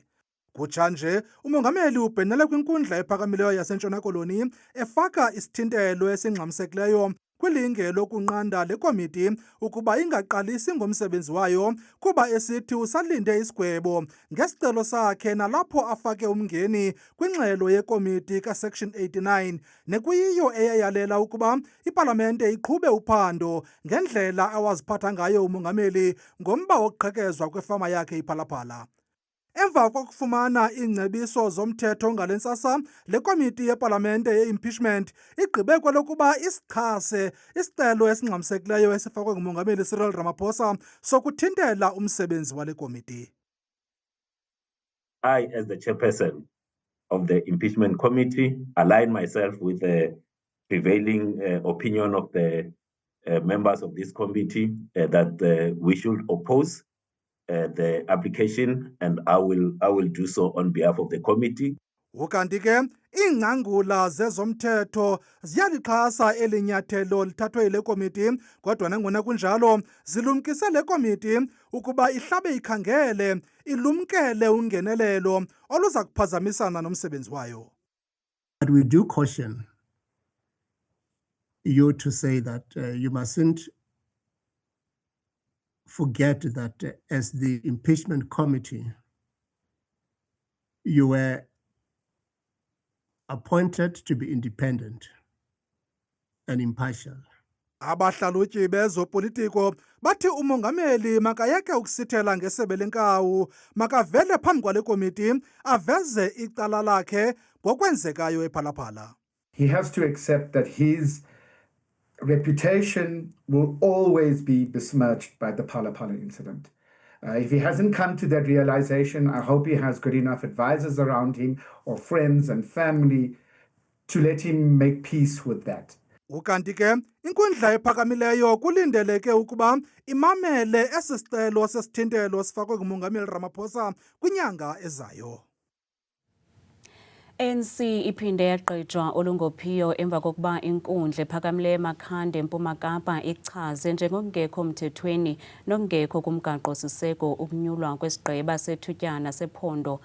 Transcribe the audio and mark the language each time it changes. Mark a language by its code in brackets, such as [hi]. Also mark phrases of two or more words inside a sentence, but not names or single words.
[xh] Kutshanje umongameli ubhenele kwinkundla ephakamileyo yaseNtshona Koloni efaka isithintelo esingxamisekileyo kwilinge lokunqanda le komiti ukuba ingaqalisi ngomsebenzi wayo kuba esithi usalinde isigwebo ngesicelo sakhe nalapho afake umngeni kwingxelo yekomiti kaSection 89 nekuyiyo eyayalela ukuba iPalamente iqhube uphando ngendlela awaziphatha ngayo umongameli ngomba wokuqhekezwa kwefama yakhe iPhalaphala. Emva kokufumana iingcebiso zomthetho ngale ntsasa, le komiti yePalamente ye-impeachment igqibe kwelokuba isichase isicelo esingxamisekileyo esifakwe ngumongameli Cyril Ramaphosa sokuthintela umsebenzi wale komiti. [en] I, as the chairperson of the impeachment committee, align myself with the prevailing opinion of the members of this committee that we should oppose the application, and I will do so on behalf of the committee. [xh] Ukanti ke iingcangula zezomthetho ziyalixhasa elinyathelo lithathwe yile komiti, kodwa nangona kunjalo zilumkise le komiti ukuba ihlabe ikhangele ilumkele ungenelelo oluza kuphazamisana nomsebenzi wayo. [en] But we do caution you to say that you mustn't forget that as the impeachment committee, you were appointed to be independent and impartial. [xh] Abahlalutyi bezopolitiko bathi umongameli makayeke ukusithela ngesebe lenkawu, makavele phambi kwale komiti aveze icala lakhe ngokwenzekayo ePhalaphala. [en] He has to accept that his reputation will always be besmirched by the Phala incident. If he hasn't come to that realization, I hope he has good enough advisors around him or friends and family to let him make peace with that. [xh] Ukanti ke inkundla ephakamileyo kulindeleke ukuba imamele esi sicelo sesithintelo sifakwe ngumongameli Ramaphosa kwinyanga ezayo. ANC iphinde yagqitshwa olungophiyo emva kokuba inkundla ephakamileyo eMakhanda eMpuma Kapa ichaze njengokungekho mthethweni nokungekho kumgaqo-siseko ukunyulwa kwesigqeba sethutyana sephondo.